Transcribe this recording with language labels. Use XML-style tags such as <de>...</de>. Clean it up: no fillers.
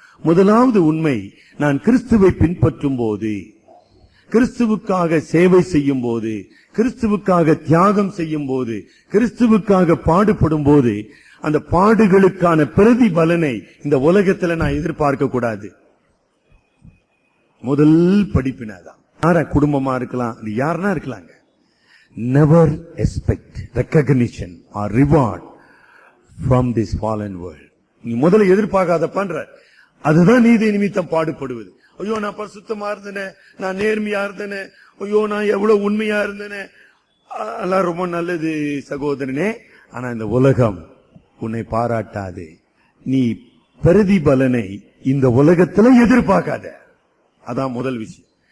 <ta>முதலாவது உண்மை, நான் கிறிஸ்துவை பின்பற்றும் போது, கிறிஸ்துவுக்காக சேவை செய்யும் போது, கிறிஸ்துவுக்காக தியாகம் செய்யும் போது, கிறிஸ்துவுக்காக பாடுபடும் போது, அந்த பாடுகளுக்கான பிரதிபலனை இந்த உலகத்துல நான் எதிர்பார்க்க கூடாது. முதல் படிப்பினாதான். யார குடும்பமா இருக்கலாம், அது யாருன்னா இருக்கலாங்க.</ta> <en>Never expect recognition or reward from this fallen world.</en> <ta>நீ முதல்ல எதிர்பார்க்காத பண்ற, அதுதான் நீதி நிமித்தம் பாடுபடுவது. ஐயோ நான் பரிசுத்தமா இருந்தேனே, நான் நேர்மையா இருந்தேனே, ஐயோ நான் எவ்வளவு உண்மையா இருந்தேனே, எல்லாம் ரொம்ப நல்லது சகோதரனே. ஆனா இந்த உலகம் உன்னை பாராட்டாது. நீ பிரதிபலனை இந்த உலகத்துல எதிர்பார்க்காத. அதான் முதல் விஷயம்.</ta>